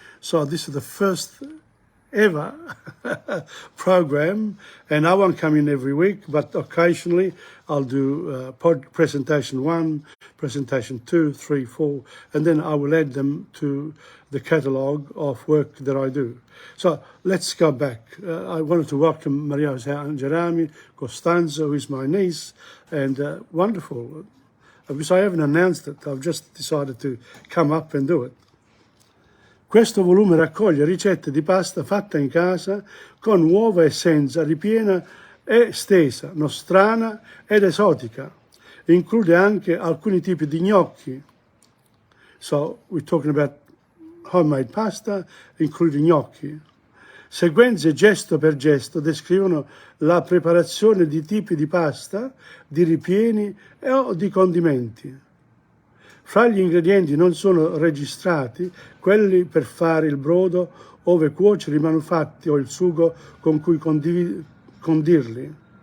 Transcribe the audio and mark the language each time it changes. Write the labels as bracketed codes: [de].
[en] So this is the first ever program, and I won't come in every week, but occasionally I'll do presentation 1, presentation 2, 3, 4, and then I will add them to the catalogue of work that I do. So let's go back. I wanted to welcome Maria Jose Angelami, Costanzo, who is my niece, and wonderful. Because I haven't announced it, I've just decided to come up and do it. [it] Questo volume raccoglie ricette di pasta fatta in casa con uova e senza, ripiena e stesa, nostrana ed esotica. Include anche alcuni tipi di gnocchi. [en] So we're talking about homemade pasta, including gnocchi. [it] Sequenze gesto per gesto descrivono la preparazione di tipi di pasta, di ripieni o di condimenti. Fra gli ingredienti non sono registrati quelli per fare il brodo, ove cuocere i manufatti o il sugo con cui condirli.